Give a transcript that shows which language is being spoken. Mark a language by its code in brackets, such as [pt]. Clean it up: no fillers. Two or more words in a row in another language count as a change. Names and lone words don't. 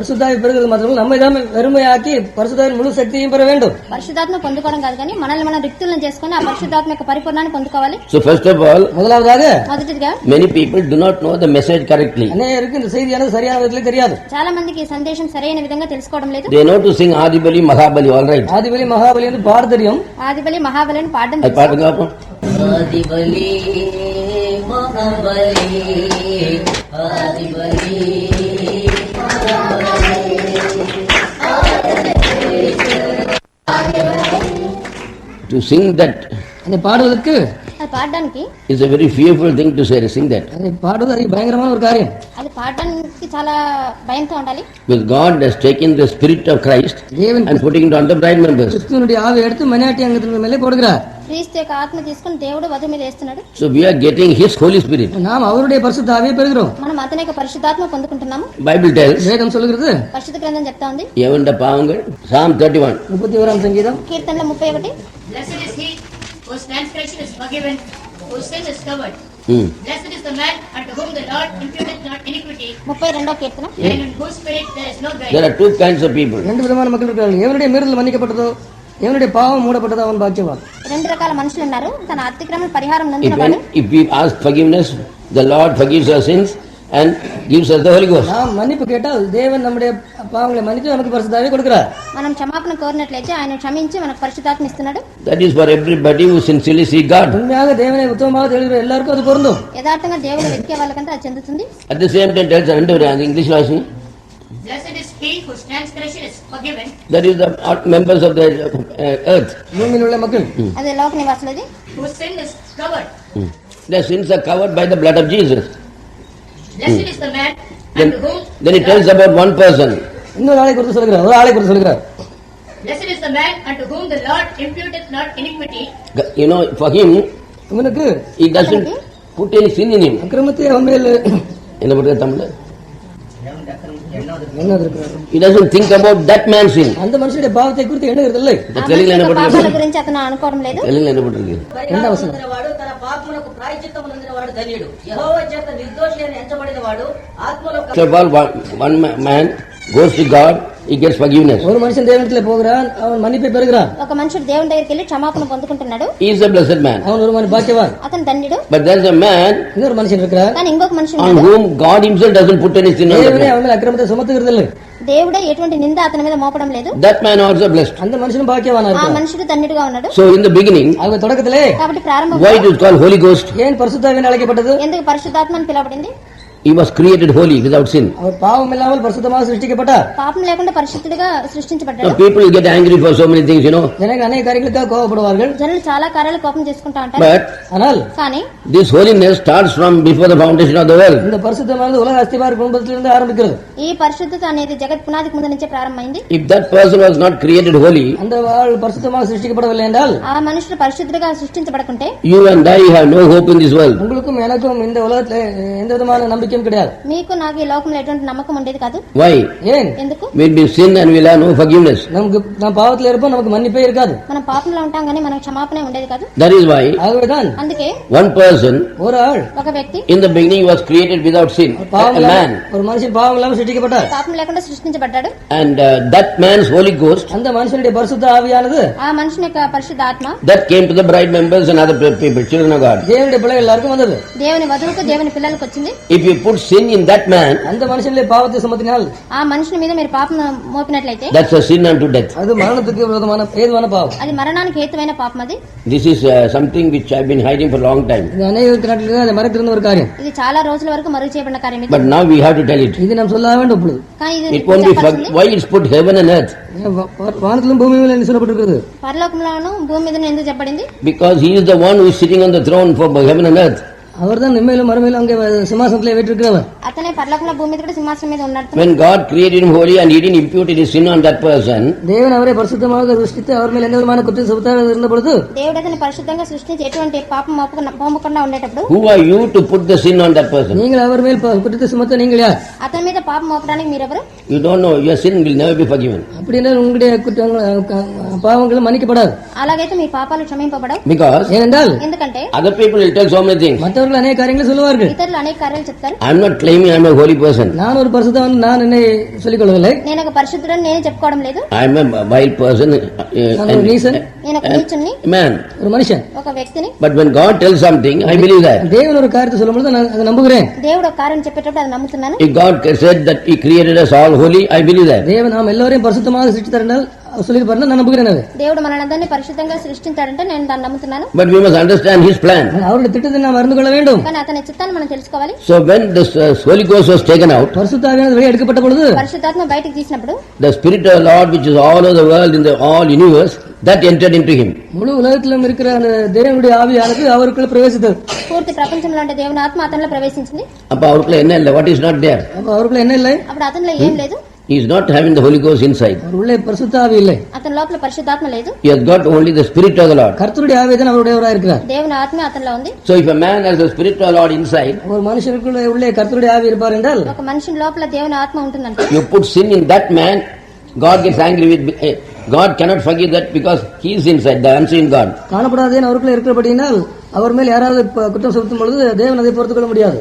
[ta] பரிசுத்தாவை பெறுகிறது மாத்திரமல்ல, நம்மை தான் வெறுமையாக்கி பரிசுத்தாவின் முழு சக்தியையும் பெற வேண்டும். [te] పరిశుద్ధాత్మ పొందుకోవడం కాదు కానీ మనల్ని మనం రిక్తులను చేసుకుని ఆ పరిశుద్ధాత్మ యొక్క పరిపూర్ణాన్ని పొందుకోవాలి. [en] So first of all, [ta] முதலாவதாக [te] మొదటిగా [en] many people do not know the message correctly. [ta] அநேகருக்கு இந்த செய்தியானது சரியான விதத்திலே தெரியாது. [te] చాలా మందికి ఈ సందేశం సరైన విధంగా తెలుసుకోవడం లేదు. [en] They know to sing Adibali, Mahabali, all right. [ta] ஆதிபலி மகாபலி என்று பாட தெரியும். [te] ఆదిబలి మహాబలిని పాడడం [ta] அது பாட்டுங்க அப்போ. ஆதிபலி மகாபலி ஆதிபலி [en] To sing that [ta] அதை பாடுவதற்கு [te] అది పాడడానికి [en] is a very fearful thing to say, to sing that. [ta] அதை பாடுவது அது பயங்கரமான ஒரு காரியம். [te] అది పాడడానికి చాలా భయంతో ఉండాలి. [en] Because God has taken the spirit of Christ [ta] தேவன் [en] and putting it on the bride members. [ta] கிறிஸ்துவனுடைய ஆவியை எடுத்து மனையாட்டி அங்கத்தின் மேலே போடுகிறார். [te] క్రీస్తు యొక్క ఆత్మ తీసుకుని దేవుడు వధు మీద వేస్తున్నాడు. [en] So we are getting His Holy Spirit. [ta] நாம் அவருடைய பரிசுத்த ஆவியை பெறுகிறோம். [te] మనం అతని యొక్క పరిశుద్ధాత్మ పొందుకుంటున్నాము. [en] Bible tells, [ta] வேதம் சொல்லுகிறது [te] పరిశుద్ధ గ్రంథం చెప్తా ఉంది. [ta] எவண்ட பாவங்கள் Psalm 31. 31ஆம் சங்கீதம் [te] కీర్తనలో 31 [en] Blessed is he whose transgression is forgiven, whose sin is covered. Blessed is the man unto whom the Lord imputeth not iniquity, [te] 32వ కీర్తన. [en] and in whose spirit there is no There guile. are two kinds of people. [ta] ரெண்டு விதமான மக்கள் இருக்கிறார்கள். எவனுடைய மீறுதல் மன்னிக்கப்பட்டதோ எவனுடைய பாவம் மூடப்பட்டதோ அவன் பாக்கியவான். [te] రెండు రకాల మనుషులు ఉన్నారు. తన అతిక్రమణ పరిహారం నందినవాడు. [en] If we ask forgiveness, the Lord forgives our sins and gives us the Holy Ghost. [ta] நாம் மன்னிப்பு கேட்டால் தேவன் நம்முடைய பாவங்களை மன்னித்து நமக்கு பரிசுத்தாவியை கொடுக்கிறார். [te] మనం క్షమాపణ కోరినట్లయితే ఆయన క్షమించి మనకు పరిశుద్ధాత్మ ఇస్తున్నాడు. [en] That is for everybody who sincerely seek God. [ta] உண்மையாக தேவனை உத்தமமாக தேடுகிற எல்லாருக்கும் அது பொருந்தும். [te] యథార్థంగా దేవుని వెతికే వాళ్ళకంతా అది చెందుతుంది. [en] At the same time tells English version, Blessed is he whose transgression is forgiven, that is the members of the earth. [ta] பூமியில் உள்ள மக்கள் [te] అదే లోక నివాసులది. [en] whose sin is covered. Their sins are covered by the blood of Jesus. Blessed is the man Then, unto whom then it tells about one person. [ta] இன்னொரு ஆளை குறித்து சொல்கிறார். ஒரு ஆளை குறித்து சொல்கிறார். [en] Blessed is the man unto whom the Lord imputeth not iniquity, You know, for him, [ta] இவனுக்கு [en] he doesn't put any sin in him. [ta] அக்கிரமத்தை அவன் மேல் என்ன பண்றது தமிழ்ல? எண்ணம் இருக்கிறார். [en] He doesn't think about that man's sin. [ta] அந்த மனுஷனுடைய பாவத்தை குறித்து எண்ணுகிறது இல்லை. தெலுங்குல என்ன [te] పాపాల [ta] போட்டிருக்கு? [te] గురించి అతను అనుకోవడం లేదు. [ta] தெலுங்குல என்ன போட்டிருக்கு? [te] రెండవ వచనం వాడు తన పాప పాపమునకు ప్రాయశ్చిత్తము నొందిన వాడు ధన్యుడు. యెహోవా చేత నిర్దోషి అని ఎంచబడిన వాడు ఆత్మలో [en] First of all, one man goes to God, he gets forgiveness. [ta] ஒரு மனுஷன் தேவனிடத்திலே போகிறான், அவன் மன்னிப்பை பெறுகிறான். [te] ఒక మనుషుడు దేవుని దగ్గరికి వెళ్ళి క్షమాపణ పొందుకుంటున్నాడు. [en] He is a blessed man. [ta] அவன் ஒரு భాగ్యవాన్. [te] అతను ధన్యుడు. [en] But there is a man [ta] இன்னொரு மனுஷன் இருக்கிறார், [te] కానీ ఇంకొక మనుషుడు [en] on [te] ఉన్నాడు. [en] whom God himself doesn't put any sin on that [ta] தேவனே [en] man. [ta] அவன் மேல் அக்கிரமத்தை சுமத்துகிறது இல்லை. [te] దేవుడే ఎటువంటి నింద అతని మీద మోపడం లేదు. [en] That man also blessed. [ta] அந்த மனுஷனும் பாக்கியவானா [te] ఆ [ta] இருக்கிறான். [te] మనుషుడు ధన్యుడుగా ఉన్నాడు. [en] So in the beginning, [ta] அவங்க தொடக்கத்திலே [te] కాబట్టి ప్రారంభం [en] why it is called Holy Ghost? [ta] ஏன் பரிசுத்தாவின் அழைக்கப்பட்டது? [te] ఎందుకు పరిశుద్ధాత్మ అని పిలవబడింది? [en] He was created holy without sin. [ta] அவர் பாவம் இல்லாமல் பரிசுத்தமாக சிருஷ்டிக்கப்பட்டார். [te] పాపం లేకుండా పరిశుద్ధుడిగా సృష్టించబడ్డాడు. [en] So people get angry for so many things, [ta] ஜனங்கள் அநேக காரியங்களுக்காக கோபப்படுவார்கள். [te] జనులు చాలా కార్యాలు కోపం చేసుకుంటా ఉంటారు. [en] But [ta] ஆனால் [te] కానీ [en] this holiness starts from before the foundation of the world. [ta] இந்த பரிசுத்தமானது உலக அஸ்திபார குடும்பத்திலிருந்து ஆரம்பிக்கிறது. [te] ఈ పరిశుద్ధత అనేది జగత్ పునాదికి ముందు నుంచే ప్రారంభమైంది. [en] If that person was not created holy, [ta] அந்த வாழ் பரிசுத்தமாக சிருஷ்டிக்கப்படவில்லை என்றால் [te] ఆ మనుషుడు పరిశుద్ధుడిగా సృష్టించబడకుంటే [en] you and I have no hope in this world. [ta] உங்களுக்கும் எனக்கும் இந்த உலகத்திலே எந்த விதமான நம்பிக்கையும் கிடையாது. [te] మీకు నాకు ఈ లోకంలో ఎటువంటి నమ్మకం ఉండేది కాదు. [en] Why? [ta] ஏன்? [te] ఎందుకు? [en] We'll be sin and we'll have no forgiveness. [ta] நாம் பாவத்தில் இருப்போம், நமக்கு மன்னிப்பே இருக்காது. [te] మనం పాపంలో ఉంటాం కానీ మనకు క్షమాపణ ఉండేది కాదు. [en] That is why [ta] ஆகவேதான் [te] అందుకే [en] one person [ta] ஒரு ஆள் [te] ఒక వ్యక్తి [en] in the beginning was created without sin, [ta] பாவம் [en] a man. [ta] ஒரு மனுஷன் பாவம் இல்லாமல் சிருஷ்டிக்கப்பட்டார். [te] పాపం లేకుండా సృష్టించబడ్డాడు. [en] And that man's Holy Ghost, [ta] அந்த மனுஷனுடைய பரிசுத்த ஆவியானது [te] ఆ మనుషుని యొక్క పరిశుద్ధ ఆత్మ [en] that came to the bride members and other people, children of God. [ta] தேவனுடைய பிள்ளைகள் எல்லாருக்கும் வந்தது. [te] దేవుని వధువుకు దేవుని పిల్లలకు వచ్చింది. [en] If you put sin in that man, [ta] அந்த மனுஷனிலே பாவத்தை சுமத்தினால் [te] ఆ మనుషుని మీద మీరు పాపం మోపినట్లయితే [en] that's a sin unto death. [ta] அது மரணத்துக்கு விரோதமான ஏதுவான பாவம். [te] అది మరణానికి హేతువైన పాపం. అది [en] This is something which I've been hiding for a long time. [ta] இது அநேக நாட்டில் அதை மறைத்திருந்த ஒரு காரியம். [te] ఇది చాలా రోజుల వరకు మరుగు చేయబడిన కార్యం ఇది. [en] But now we have to tell it. [ta] இது நாம் சொல்ல வேண்டும் இப்பொழுது. [te] కానీ ఇది [en] It won't be [te] చెప్పాల్సింది. [en] why it's put heaven and earth? [ta] வானத்திலும் பூமியிலும் என்ன சொல்லப்பட்டிருக்கிறது? [te] పరలోకంలోను భూమి మీద ఎందుకు చెప్పబడింది? [en] Because he is the one who is sitting on the throne for heaven and earth. [ta] அவர்தான் நிம்மையிலும் மறுமையிலும் அங்கே சிம்மாசனத்திலே வீற்றிருக்கிறவர். [te] అతనే పరలోకంలో భూమి మీద కూడా సింహాసనం మీద ఉన్నాడు. [en] When God created him holy and he didn't impute his sin on that person, [ta] தேவன் அவரை பரிசுத்தமாக சிருஷ்டித்து அவர் மேல் எந்த விதமான குற்றம் சுமத்தாத இருந்த பொழுது [te] దేవుడు అతని పరిశుద్ధంగా సృష్టించి ఎటువంటి పాపం మోపకుండా ఉండేటప్పుడు [en] who are you to put the sin on that person? [ta] நீங்கள் அவர் மேல் குற்றத்தை சுமத்த நீங்கள் யார்? [te] అతని మీద పాపం మోపడానికి మీరెవరు? [en] You don't know. Your sin will never be forgiven. [ta] அப்படின்னா உங்களுடைய பாவங்கள் மன்னிக்கப்படாது. [te] అలాగైతే మీ పాపాలు క్షమింపబడవు. [en] Because [ta] ஏனென்றால் [te] ఎందుకంటే [en] other people will tell so many things. [ta] மற்றவர்கள் அநேக காரியங்களை சொல்லுவார்கள். [te] ఇతరులు అనేక కార్యాలు చెప్తారు. [en] I'm not claiming I'm a holy person. [ta] நான் ஒரு பரிசுத்தவன் நான் என்னை சொல்லிக் கொள்ளவில்லை. [te] నేను ఒక పరిశుద్ధుడని నేను చెప్పుకోవడం లేదు. [en] I'm a vile person. [ta] நான் ஒரு நீசன், [te] నేను ఒక నీచుణ్ణి, [en] Man. [ta] ஒரு மனுஷன். [te] ఒక వ్యక్తిని. [en] But when God tells something, I believe that. [ta] தேவன் ஒரு காரியத்தை சொல்லும் பொழுது நான் அதை நம்புகிறேன். [te] దేవుడు ఒక కార్యం చెప్పేటప్పుడు అది నమ్ముతున్నాను. [en] If God said that He created us all holy, I believe that. [ta] தேவன் நாம் எல்லோரையும் பரிசுத்தமாக சிருஷ்டித்தார் என்றால் சொல்லியிருப்பார், நான் நம்புகிறேன் அது. [te] దేవుడు మనల్ని పరిశుద్ధంగా సృష్టించాడంటే నేను దాన్ని నమ్ముతున్నాను. [en] But we must understand His plan. [ta] அவருடைய திட்டத்தை நாம் அறிந்து கொள்ள வேண்டும். [te] కానీ అతని చిత్తాన్ని మనం తెలుసుకోవాలి. [en] So when this Holy Ghost was taken out, [ta] பரிசுத்தாவியானது வெளியே எடுக்கப்பட்ட பொழுது [te] పరిశుద్ధాత్మ బయటికి తీసినప్పుడు [en] the Spirit of the Lord, which is all over the world in the all universe, that entered into Him. [ta] முழு உலகத்திலும் இருக்கிற அந்த தேவனுடைய ஆவியானது அவருக்குள்ள பிரவேசித்தது. [te] పూర్తి ప్రపంచంలో ఉండే దేవుని ఆత్మ అతనిలో ప్రవేశించింది. [ta] அப்ப அவருக்குள்ள என்ன இல்லை? [en] What is not there? [ta] அப்ப அவருக்குள்ள என்ன இல்லை? [te] అప్పుడు అతనిలో ఏం లేదు. [en] He is not having the Holy Ghost inside. [ta] அவர் உள்ளே பரிசுத்த ஆவி இல்லை. [te] అతని లోపల పరిశుద్ధాత్మ లేదు. [en] He has got only the Spirit of the Lord. [ta] கர்த்தருடைய ஆவி தான் அவருடையவராக இருக்கிறார். [te] దేవుని ఆత్మ అతనిలో ఉంది. [en] So if a man has the Spirit of the Lord inside, [ta] ஒரு மனுஷனுக்குள்ள உள்ளே கர்த்தருடைய ஆவி இருப்பார் என்றால் [te] ఒక మనిషి లోపల దేవుని ఆత్మ ఉంటుందంటే [en] you put sin in that man, God gets angry with. God cannot forgive that because He is inside, the unseen God. [ta] காணப்படாதேன்னு அவருக்குள்ள இருக்கிறபடியினால் அவர் மேல் யாராவது குற்றம் சுமத்தும் பொழுது தேவன் அதை பொறுத்துக் கொள்ள முடியாது.